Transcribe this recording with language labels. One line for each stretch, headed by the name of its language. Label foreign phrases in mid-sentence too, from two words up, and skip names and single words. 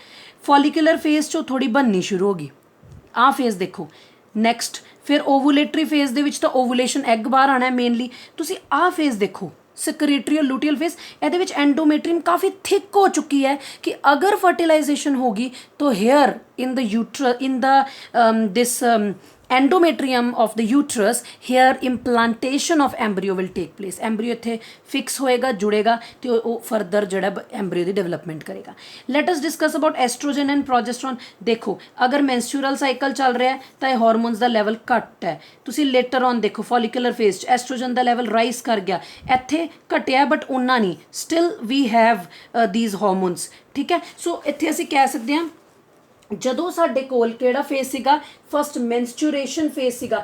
English: follicular phase
Punjabi: 'ਚੋਂ ਥੋੜੀ ਬਣਨੀ ਸ਼ੁਰੂ ਹੋ ਗਈ। ਆਹ ਫੇਜ਼ ਦੇਖੋ। ਨੈਕਸਟ ਫਿਰ
English: ovulatory phase
Punjabi: ਦੇ ਵਿੱਚ ਤਾਂ
English: ovulation egg
Punjabi: ਬਾਹਰ ਆਉਣਾ ਮੇਨਲੀ। ਤੁਸੀਂ ਆਹ ਫੇਜ਼ ਦੇਖੋ,
English: secretory luteal phase.
Punjabi: ਇਹਦੇ ਵਿੱਚ ਐਂਡੋਮੇਟਰੀਅਮ ਕਾਫੀ ਥਿਕ ਹੋ ਚੁੱਕੀ ਹੈ ਕਿ ਅਗਰ ਫਰਟੀਲਾਈਜੇਸ਼ਨ ਹੋਗੀ ਤਾਂ
English: here in the this endometrium of the uterus, here implantation of embryo will take place.
Punjabi: embryo ਇੱਥੇ ਫਿਕਸ ਹੋਏਗਾ, ਜੁੜੇਗਾ ਤੇ ਉਹ ਫਰਦਰ ਜਿਹੜਾ embryo ਦੀ ਡਿਵੈਲਪਮੈਂਟ ਕਰੇਗਾ।
English: let us discuss about estrogen and progesterone।
Punjabi: ਦੇਖੋ ਅਗਰ
English: menstrual cycle
Punjabi: ਚੱਲ ਰਿਹਾ ਹੈ ਤਾਂ ਇਹ ਹਾਰਮੋਨਸ ਦਾ ਲੈਵਲ ਘੱਟ ਹੈ। ਤੁਸੀਂ
English: later on
Punjabi: ਦੇਖੋ
English: follicular phase
Punjabi: 'ਚ ਐਸਟ੍ਰੋਜਨ ਦਾ ਲੈਵਲ ਰਾਈਜ਼ ਕਰ ਗਿਆ, ਇੱਥੇ ਘਟਿਆ ਬਟ ਉਨਾ ਨਹੀਂ,
English: still we have these hormones,
Punjabi: ਠੀਕ ਹੈ। ਸੋ ਇੱਥੇ ਅਸੀਂ ਕਹਿ ਸਕਦੇ ਹਾਂ ਜਦੋਂ ਸਾਡੇ ਕੋਲ ਕਿਹੜਾ ਫੇਜ਼ ਸੀਗਾ,
English: first menstruation phase
Punjabi: ਸੀਗਾ।